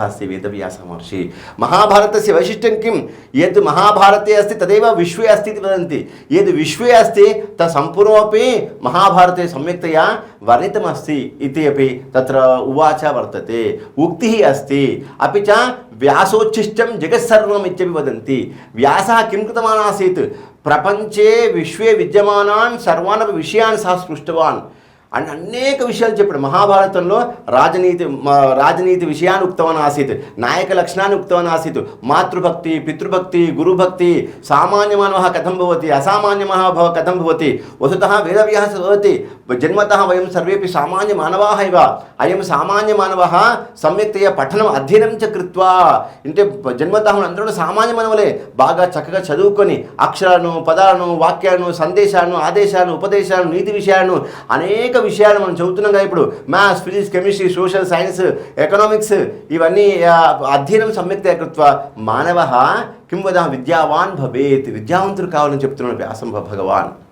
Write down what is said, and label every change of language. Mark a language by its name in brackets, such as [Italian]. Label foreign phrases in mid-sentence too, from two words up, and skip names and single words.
[Sanskrit] अस्ति वेदव्यास महर्षिः महाभारतस्य वैशिष्ट्यं किं यद् महाभारते अस्ति तदेव विश्वे अस्ति इति वदन्ति यद् विश्वे अस्ति तत् सम्पूर्णमपि महाभारते सम्यक्तया वर्णितमस्ति इति अपि तत्र उवाच वर्तते उक्तिः अस्ति अपि च व्यासोच्छिष्टं जगत्सर्वम् इत्यपि वदन्ति व्यासः किं कृतवान् आसीत् प्रपञ्चे विश्वे विद्यमानान् सर्वानपि विषयान् सः स्पृष्टवान् [Telugu] అండ్ అనేక విషయాలు చెప్పాడు మహాభారతంలో [Sanskrit] రాజనీతి విషయాన్ని ఉక్తవాన్ ఆసీత్ నాయక లక్షణాన్ని ఉక్తవాన్ ఆసీత్ మాతృభక్తి పితృభక్తి గురుభక్తి సామాన్యమానవः కథం భవతి అసామాన్యమానవः కథం భవతి వస్తుతः వేదవ్యాస భవతి జన్మతः వయం సర్వేపి సామాన్యమానవాः ఇవ అయం సామాన్యమానవः సమ్యక్తయా పఠనం అధ్యయనం చ కృత్వా [Telugu] అంటే జన్మతः అందరూ సామాన్య మానవులే బాగా చక్కగా చదువుకొని అక్షరాలను పదాలను వాక్యాలను సందేశాలను ఆదేశాలను ఉపదేశాలను నీతి విషయాలను అనేక విషయాలు మనం చదువుతున్నాం ఇప్పుడు [English] maths physics chemistry social science economics [Telugu] ఇవన్నీ అధ్యయనం [Sanskrit] సమ్యక్తయా కృత్వా మానవः కిం వదామः విద్యావాన్ భవేత్ [Telugu] విద్యావంతుడు కావాలని చెప్తున్నాడు వ్యాసం భగవాన్